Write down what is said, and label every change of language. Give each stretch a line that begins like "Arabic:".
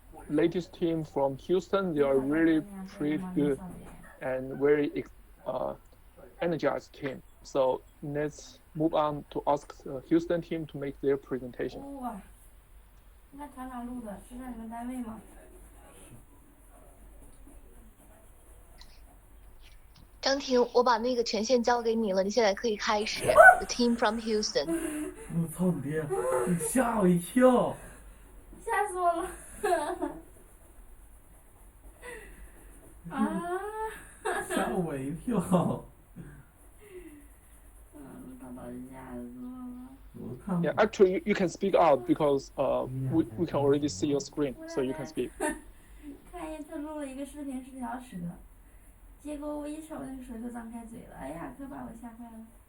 English: latest team from Houston. They are really pretty good and very energized team. So let's move on to ask the Houston team to make their presentation.
Chinese: 那厂长录的是在你们单位吗？张婷，我把那个权限交给你了，你现在可以开始。
English: The team from Houston。
Chinese: 我操你爹！你吓我一跳！吓死我了！啊！吓我一跳！宝宝吓死我了！
English: Yeah, actually, you can speak out because we can already see your screen, so you can speak.
Chinese: 看见他录了一个视频，是条蛇，结果我一瞅，那个蛇就张开嘴了，哎呀，可把我吓坏了。